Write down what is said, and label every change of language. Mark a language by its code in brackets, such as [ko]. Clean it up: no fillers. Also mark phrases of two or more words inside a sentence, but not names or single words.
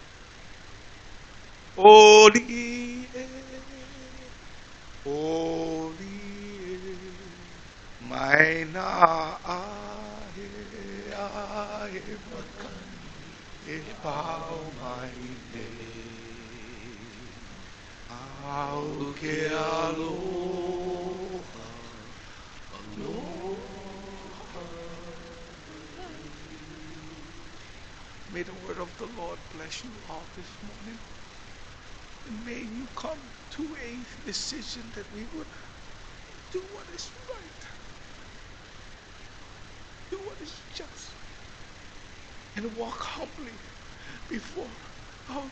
[en] Holy, holy, mine bow my name, [haw] auke aloha, aloha. [en] May the word of the Lord bless you all this morning. And may you come to a decision that we would do what is right, do what is just, and walk humbly before our God.